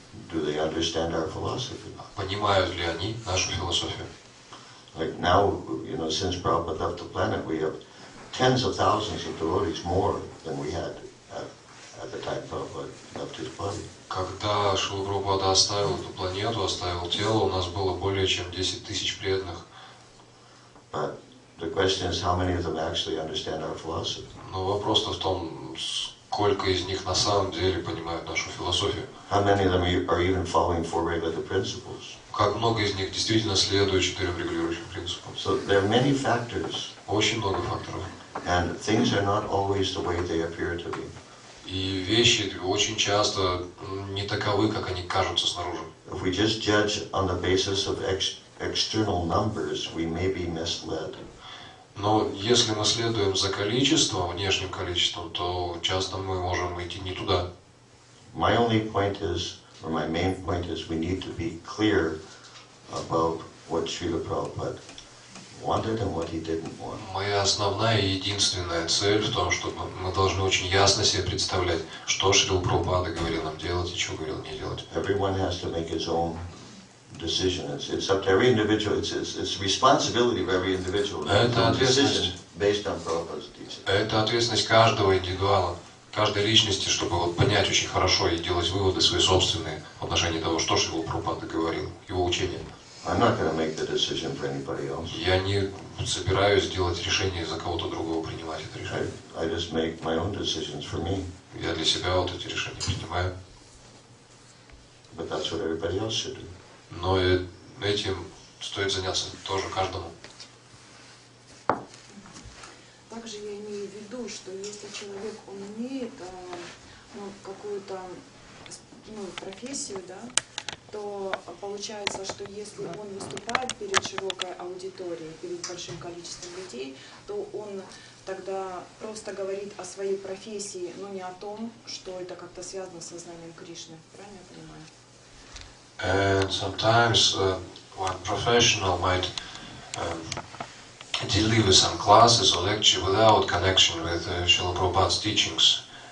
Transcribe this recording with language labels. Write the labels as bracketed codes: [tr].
[en] Do they understand our philosophy? [ru] Понимают ли они нашу философию? [en] Like now, you know, since Prabhupada left the planet, we have tens of thousands of devotees more than we had at the time Prabhupada left his body. [ru] Когда Шрила Прабхупада оставил эту планету, оставил тело, у нас было более чем 10 тысяч преданных. [en] But the question is, how many of them actually understand our philosophy? [ru] Но вопрос-то в том, сколько из них на самом деле понимают нашу философию. [en] How many of them are even following four regulative principles? [ru] Как много из них действительно следуют 4 регулирующим принципам. [en] So there are many factors. [ru] Очень много факторов. [en] And things are not always the way they appear to be. [ru] И вещи очень часто не таковы, как они кажутся снаружи. [en] If we just judge on the basis of external numbers, we may be misled. [ru] Но если мы следуем за количеством, внешним количеством, то часто мы можем идти не туда. [en] My only point is, or my main point is, we need to be clear about what Srila Prabhupada wanted and what he didn't want. [ru] Моя основная и единственная цель в том, что мы должны очень ясно себе представлять, что Шрила Прабхупада говорил нам делать и что говорил не делать. [en] Everyone has to make his own decision. It's up to every individual. It's responsibility of every individual. [ru] Это ответственность. [en] Based on Prabhupada's teaching. [ru] Это ответственность каждого индивидуала, каждой личности, чтобы вот понять очень хорошо и делать выводы свои собственные в отношении того, что Шрила Прабхупада говорил, его учение. [en] I'm not going to make the decision for anybody else. [ru] Я не собираюсь делать решение за кого-то другого, принимать это решение. [en] I just make my own decisions for me. [ru] Я для себя вот эти решения принимаю. [en] But that's what everybody else should do. [ru] Но этим стоит заняться тоже каждому. Также я имею в виду, что если человек он имеет какую-то профессию, да, то получается, что если он выступает перед широкой аудиторией, перед большим количеством людей, то он тогда просто говорит о своей профессии, но не о том, что это как-то связано с сознанием Кришны. Правильно я понимаю? [en] And sometimes one professional might deliver some classes or lecture without connection with Srila Prabhupada's teachings.